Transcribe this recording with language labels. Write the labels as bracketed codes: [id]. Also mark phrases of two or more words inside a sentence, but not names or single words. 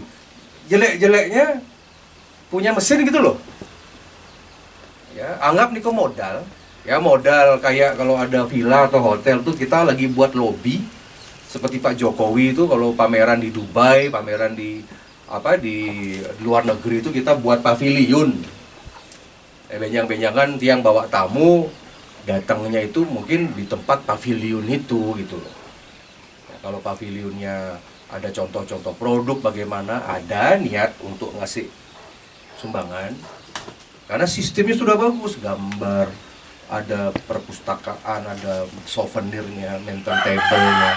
[id] Jelek-jeleknya punya mesin gitu loh. Ya, anggap nih ke modal. Ya modal kayak kalau ada villa atau hotel tuh kita lagi buat lobby. Seperti Pak Jokowi itu kalau pameran di Dubai, pameran di luar negeri itu kita buat pavilion. [ban] Benjang-benjangan tiang bawa tamu, datangnya itu mungkin di tempat pavilion itu gitu loh. [id] Ya, kalau pavilionnya ada contoh-contoh produk bagaimana, ada niat untuk ngasih sumbangan. Karena sistemnya sudah bagus, gambar, ada perpustakaan, ada souvenirnya, [en] mental table-nya.